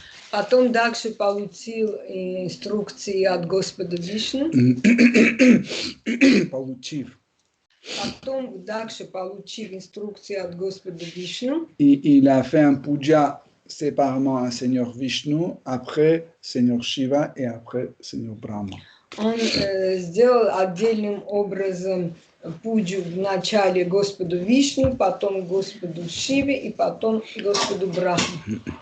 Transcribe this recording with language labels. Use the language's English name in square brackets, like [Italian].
[Russian] Потом Дакша получил инструкции от Господа Вишну. получив, Потом Дакша получил инструкции от Господа Вишну. [French] il a fait un puja séparément à Seigneur Vishnu, après Seigneur Shiva et après Seigneur Brahma. [Russian] Он сделал отдельным образом пуджу вначале Господу Вишну, потом Господу Шиве и потом Господу Брахме.